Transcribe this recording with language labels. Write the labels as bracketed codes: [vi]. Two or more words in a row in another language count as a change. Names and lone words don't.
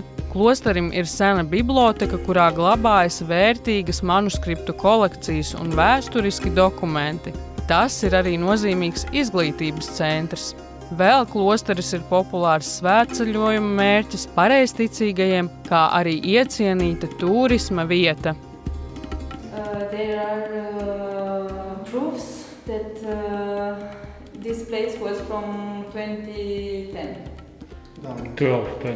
[lv] Klosterim ir sena biblioteka, kurā glabājas vērtīgas manuskriptu kolekcijas un vēsturiski dokumenti. Tas ir arī nozīmīgs izglītības centrs. Vēl klosteris ir populārs svētceļojuma mērķis pareizticīgajiem, kā arī iecienīta turisma vieta. [en] There are proofs that this place was from 2010. 12.